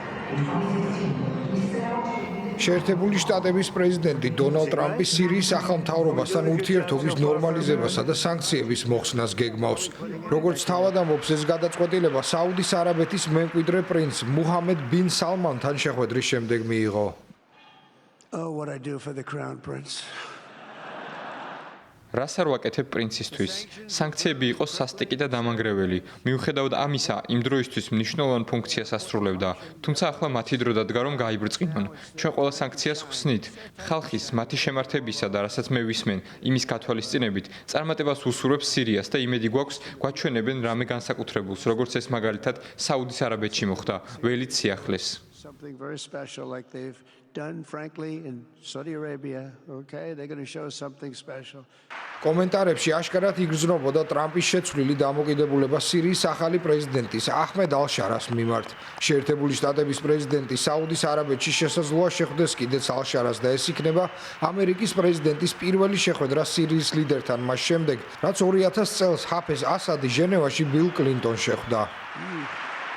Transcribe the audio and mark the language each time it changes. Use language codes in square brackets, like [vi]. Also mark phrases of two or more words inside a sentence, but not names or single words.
[ka] შეერთებული შტატების პრეზიდენტი დონალდ ტრამპი სირიის სახელმთავრობასთან ურთიერთობის ნორმალიზებასა და სანქციების მოხსნას გეგმავს. როგორც თავად ამბობს, ეს გადაწყვეტილება საუდის არაბეთის მემკვიდრე პრინც მუჰამედ ბინ სალმანთან შეხვედრის შემდეგ მიიღო. [en] What I do for the crown prince. [ka] რას არ ვაკეთებ პრინცისთვის? სანქციები იყო სასტიკი და დამანგრეველი. მიუხედავად ამისა, იმ დროისთვის მნიშვნელოვან ფუნქციას ასრულებდა, თუმცა ახლა მათი დრო დადგა რომ გაიბრწყინონ. ჩვენ ყველა სანქციას ხსნით. ხალხის, მათი შემართებისა და რასაც მე ვისმენ, იმის გათვალისწინებით, წარმატებას უსურვებს სირიას და იმედი გვაქვს, გვაჩვენებენ რამე განსაკუთრებულს, როგორც ეს მაგალითად საუდის არაბეთში მოხდა, ველით სიახლეს. [en] Something very special like they've done frankly in Saudi Arabia, okay? They're going to show us something special. [ka] კომენტარებში აშკარად იგრძნობოდა ტრამპის შეცვლილი დამოკიდებულება სირიის ახალი პრეზიდენტის აჰმედ ალ-შარას მიმართ. შეერთებული შტატების პრეზიდენტი საუდის არაბეთში შესაძლოა შეხვდეს კიდეც ალ-შარას და ეს იქნება ამერიკის პრეზიდენტის პირველი შეხვედრა სირიის ლიდერთან მას შემდეგ, რაც 2000 წელს ჰაფეზ ასადი ჟენევაში ბილ კლინტონს შეხვდა.